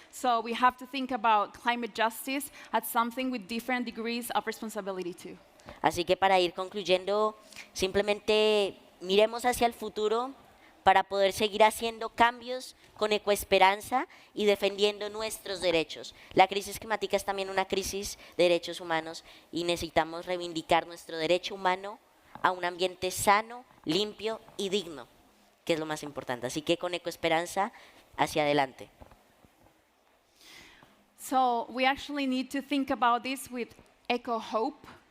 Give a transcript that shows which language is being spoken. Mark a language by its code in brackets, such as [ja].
[en] So we have to think about climate justice as something with different degrees of responsibility too. [es] Así que para ir concluyendo, simplemente miremos hacia el futuro para poder seguir haciendo cambios con ecoesperanza y defendiendo nuestros derechos. La crisis climática es también una crisis de derechos humanos y necesitamos reivindicar nuestro derecho humano a un ambiente sano, limpio y digno, que es lo más importante. Así que con ecoesperanza, hacia adelante. [en] So we actually need to think about this with eco-hope.